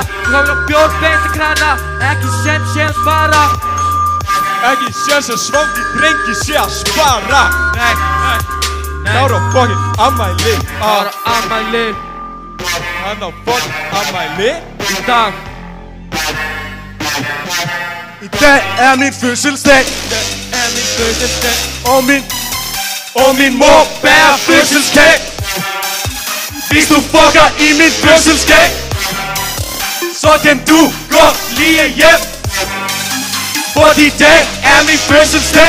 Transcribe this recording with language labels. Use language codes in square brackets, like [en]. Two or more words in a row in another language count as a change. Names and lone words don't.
[is] Kóngurinn á bjór beint í krana, ekki sem fara. Ekki séns að svangi drengi sé að spara. Nei. Kára á fucking afmæli. Kára afmæli. Hann á fucking afmæli. Í dag. [da] Í dag er min fødselsdag. Og min mor bærer fødselskage. Hvis du fucker i min fødselskage, så kan du gå lige hjem. Fordi i dag er min fødselsdag.